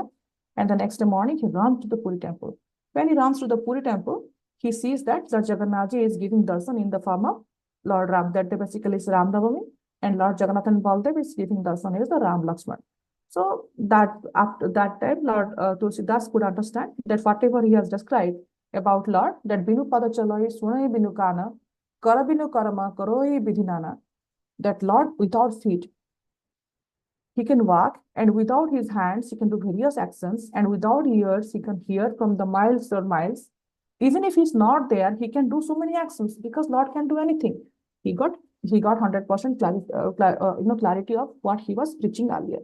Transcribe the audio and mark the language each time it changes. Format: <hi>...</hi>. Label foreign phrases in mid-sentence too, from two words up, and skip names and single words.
<en>And the next morning he runs to the Puri temple. When he runs to the Puri temple, he sees that the Jagannath Ji is giving darshan in the form of Lord Ram. That basically is Ram Navami, and Lord Jagannath and Baldev is giving darshan as the Ram Lakshman. So that after that time, Lord Tulsidas could understand that whatever he has described about Lord that</en> <awa>बिनु पद चलइ सुनइ बिनु काना, करबिनु करम, करइ बिधिनाना,</awa> <en>that Lord without feet, he can walk, and without his hands, he can do various actions, and without ears, he can hear from the miles or miles. Even if he's not there, he can do so many actions because Lord can do anything. He got 100% clarity of what he was preaching earlier.</en>